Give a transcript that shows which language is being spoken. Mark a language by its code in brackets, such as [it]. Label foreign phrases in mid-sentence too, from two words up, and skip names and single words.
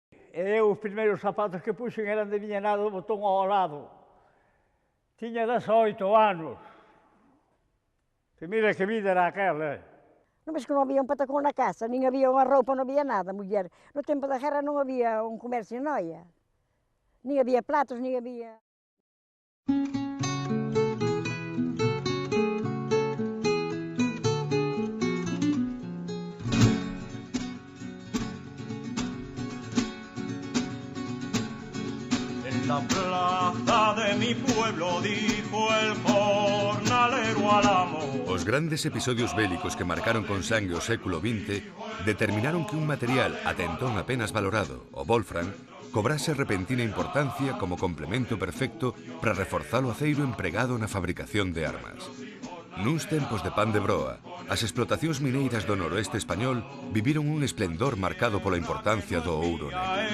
[gl] E eu os primeiros zapatos que puxen eran de miña nada do botón ao lado. Tiña 18 anos. E mira que vida era aquela. Non ves que non había un patacón na casa, nin había unha roupa, non había nada, muller. No tempo da guerra non había un comercio en Noia. Nin había platos, nin había... [es] En la plaza de mi pueblo dijo el jornalero al amo. [gl] Os grandes episodios bélicos que marcaron con sangue o século XX determinaron que un material ata entón apenas valorado, o wolfram, cobrase repentina importancia como complemento perfecto para reforzar o aceiro empregado na fabricación de armas. Nuns tempos de pan de broa, as explotacións mineiras do noroeste español viviron un esplendor marcado pola importancia do ouro negro.